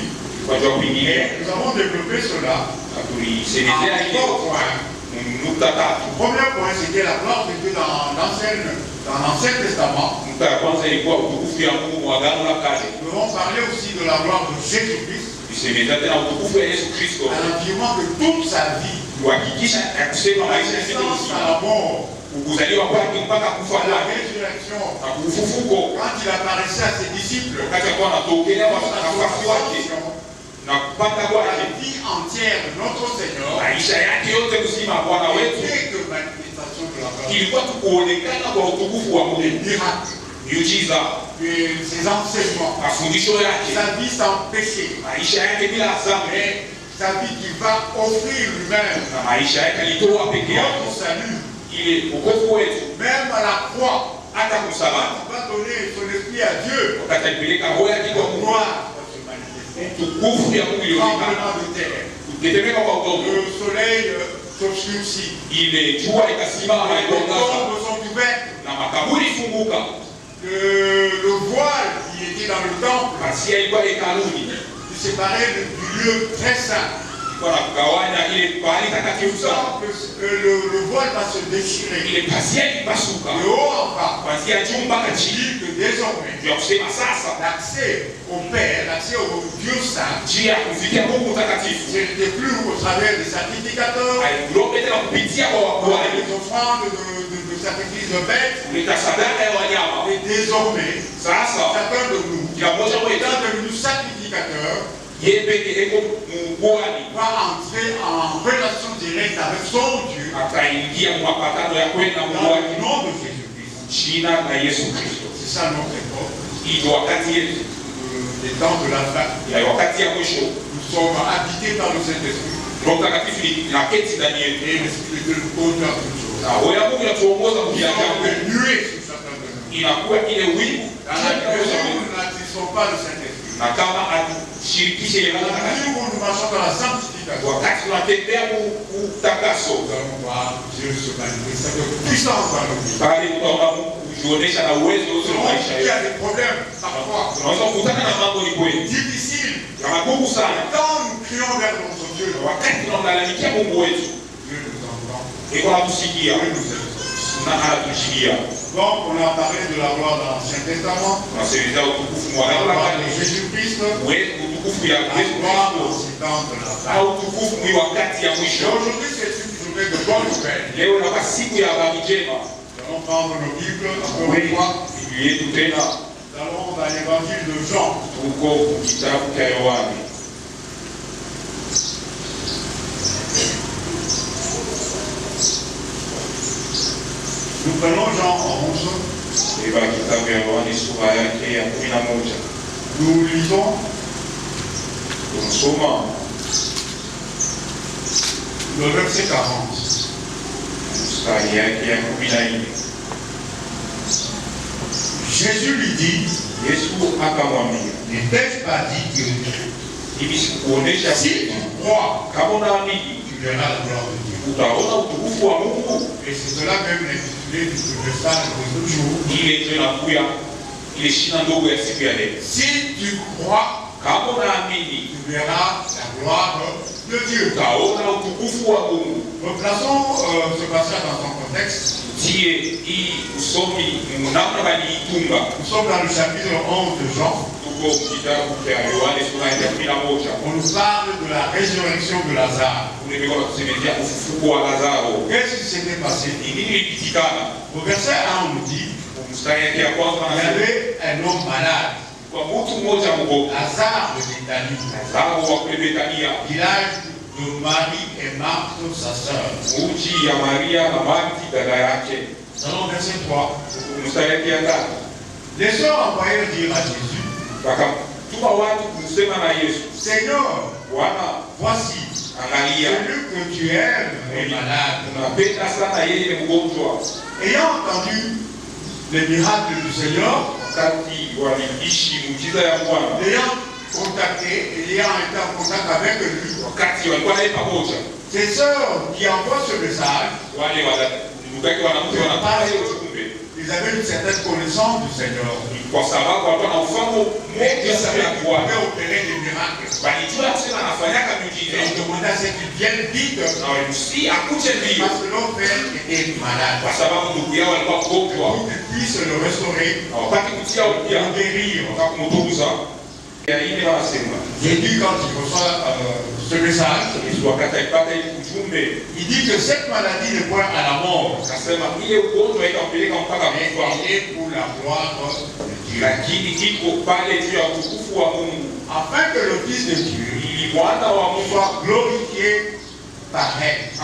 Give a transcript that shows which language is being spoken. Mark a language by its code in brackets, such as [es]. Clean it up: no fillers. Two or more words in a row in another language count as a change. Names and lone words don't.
[fr] Et nous avons développé cela. Le premier point, c'était la gloire de Dieu dans l'Ancien Testament. Nous avons parlé aussi de la gloire de Jésus-Christ. À l'affirmant que toute sa vie [sw] kuhakikisha kusema maisha [fr] à la mort, [sw] kuzaliwa kwake mpaka kufa [fr] à la [sw] kwake [fr] résurrection. [sw] na kufufuko. [fr] Quand il apparaissait à ses disciples, [sw] Wakati alikuwa anatokea wafuasi wake na kupanda kwake, [fr] la vie entière de notre Seigneur, [sw] maisha yake yote mzima Bwana wetu [fr] n'était que manifestation de la gloire. [sw] ilikuwa kuonekana kwa utukufu wa Mungu, [fr] Miracle, [sw] miujiza, [fr] ses enseignements, [sw] mafundisho yake, [fr] sa vie sans péché, [sw] maisha yake bila dhambi, [fr] sa vie qui va offrir lui-même [sw] na maisha yake alitoa peke yake [fr] notre salut, [sw] ile wokovu wetu, [fr] même à la croix. [sw] hata msalaba, [fr] Il va donner son esprit à Dieu. [sw] wakati alipeleka roho yake kwa Mungu, [fr] Gloire va se manifester. [sw] utukufu ya Mungu ilionekana, [fr] Tremblement de terre. [sw] kutetemeka kwa udongo, [fr] Le soleil s'obscurcit. [sw] ile jua ikasimama [fr] Les [sw] ikaangaza [fr] tombes sont ouvertes. [sw] na makaburi funguka, [fr] Le voile qui était dans le temple, [sw] pasia ilikuwa hekaluni, [fr] qui séparait du lieu très saint. [sw] ilikuwa na kugawanya ile pahali takatifu sana, [fr] Le voile va se déchirer. [sw] ile pasia ilipasuka [fr] De haut en bas. [sw] kuanzia juu mpaka chini, [fr] Dit que désormais, [sw] ya kusema sasa [fr] l'accès au Père, l'accès au Dieu saint, [sw] njia ya kufikia Mungu mtakatifu [fr] ce n'était plus au travers des sacrificateurs, [sw] haikuombe tena kupitia kwa wakuhani, [fr] des offrandes de sacrifices de bêtes. [sw] kuleta sadaka ya wanyama. [fr] Et désormais, [sw] Sasa [fr] chacun de nous, [sw] kila mmoja wetu [fr] étant devenu sacrificateur, [sw] yeye peke eko mkuhani, [fr] va entrer en relation directe avec son Dieu [sw] ataingia mapatano ya kwenda Mungu [fr] dans [sw] wake [fr] le nom de Jésus-Christ. [sw] jina la Yesu Kristo. [fr] C'est ça notre époque, [sw] Hii ndio wakati yetu [fr] les temps de la fin. [sw] ya wakati ya mwisho. [fr] Nous sommes habités par le Saint-Esprit [sw] Roho Mtakatifu inaketi ndani yetu [fr] et l'Esprit de Dieu nous conduit à toutes choses. [sw] na roho ya Mungu inatuongoza [fr] Nous [sw] kujia [fr] sommes [sw] jambo, [fr] des nuées sur chacun de nous. [sw] inakuwa ile wingu [fr] Dans la mesure où nous n'attirons pas le Saint-Esprit, [sw] na kama atushirikishe ile [fr] dans [sw] Roho [fr] la [sw] Mtakatifu, [fr] mesure où nous marchons dans la sanctification, [sw] wakati tunatembea utakaso, [fr] nous allons voir Dieu se manifester avec puissance dans nos vies. [sw] bali tutaona Mungu kujionesha na uwezo wote wa maisha [fr] Il y [sw] yetu. [fr] a des problèmes parfois [sw] Tunaweza kukutana na mambo ni kweli [fr] difficiles. [sw] ya magumu sana, [fr] Quand nous crions vers notre Dieu, [sw] wakati tunamlalamikia Mungu wetu, [fr] Dieu nous entend. [sw] iko natusikia [fr] Dieu nous aide. [sw] na anatujilia. [fr] Donc, on a parlé de la gloire dans l'Ancien Testament, [sw] Tunasemezea utukufu mwa [fr] la [sw] Agano la [fr] gloire [sw] Kale, [fr] de Jésus-Christ, [sw] utukufu ya [fr] la [sw] Yesu [fr] gloire [sw] Kristo, [fr] au temps de la fin. au [sw] utukufu mwi wakati ya [fr] Et [sw] mwisho. [fr] aujourd'hui, c'est une journée de bonne nouvelle. [sw] Leo inakuwa siku ya habari njema. [fr] Nous allons prendre nos Bibles, encore une fois. [sw] Biblia yetu tena [fr] Nous allons dans l'évangile de Jean. [sw] tuko kitabu cha Yohane. [fr] Nous prenons Jean 11. [sw] Beba kitabu ya Yohane sura yake ya 11. [fr] Nous lisons [sw] Tunasoma [fr] le verset 40. [sw] mstari yake ya 14. [fr] Jésus lui dit, [sw] Yesu akamwambia, [fr] n'ai-je pas dit que [sw] hivi sikuonesha [fr] si [sw] vitu? [fr] tu crois, [sw] Kama unaamini [fr] tu verras la gloire de Dieu. [sw] utaona utukufu wa Mungu. [fr] Et c'est cela même l'intitulé du message de ce jour. [sw] Ile ndio inakuya ile shina ndogo ya siku ya leo. [fr] Si tu crois, [sw] Kama unaamini [fr] tu verras la gloire de Dieu. [sw] utaona utukufu wa Mungu. [fr] Replaçons ce passage dans son contexte. [sw] Tie hii usomi namna baliitunga. [fr] Nous sommes dans le chapitre 11 de Jean. [sw] Tuko kitabu cha Yohane sura ya 11. [fr] On nous parle de la résurrection de Lazare. [sw] Nimekuwa kusemezea ufufuko wa Lazaro. [fr] Qu'est-ce qui s'était passé? [sw] Ni nini ilipitikana? [fr] Au verset 1, on nous dit [sw] Mstari yake ya kwanza [fr] il y [sw] anasema [fr] avait un homme malade, [sw] kwa mtu mmoja mgonjwa, [fr] Lazare de Béthanie, [sw] Lazaro wa kule Betania, [fr] village de Marie et Marthe, sa sœur. [sw] mji ya Maria na Marti dada yake. [fr] Selon verset 3, [sw] Mstari yake ya tatu, [fr] les sœurs envoyèrent dire à Jésus, [sw] wakamtuma watu kusema na Yesu, [fr] Seigneur, [sw] Bwana, [fr] voici, [sw] angalia, [fr] celui que tu aimes est malade. [sw] unapenda sana yeye mgonjwa. [fr] Ayant entendu les miracles du Seigneur, [sw] Wakati waliishi muujiza ya Bwana, [fr] l'ayant contacté, ayant été en contact avec lui, [sw] wakati walikuwa naye pamoja, [fr] ces sœurs qui envoient ce message, [sw] wale ndugu yake wanamke wanapata hiyo ujumbe, [fr] ils avaient une certaine connaissance du Seigneur. [sw] kwa sababu walikuwa na ufahamu [fr] Mais [sw] moja [fr] ils [sw] sana [fr] savaient [sw] ya [fr] qu'il [sw] Bwana. [fr] pouvait opérer des miracles. [sw] Walijua kusema anafanyaka [fr] Et [sw] miujiza, [fr] ils demandaient à ce qu'ils viennent vite, [sw] na walimsihi akuje mbio, [fr] parce que leur père était malade. [sw] kwa sababu ndugu yao alikuwa mgonjwa, [fr] Pour qu'ils puissent le restaurer, [sw] na wapate kutia upya [fr] le guérir. [sw] na kumtunza. [fr] Jésus, quand il reçoit ce message, il dit que cette maladie n'est point à la mort, mais elle est pour la gloire de Dieu. Afin que le Fils de Dieu soit glorifié par elle.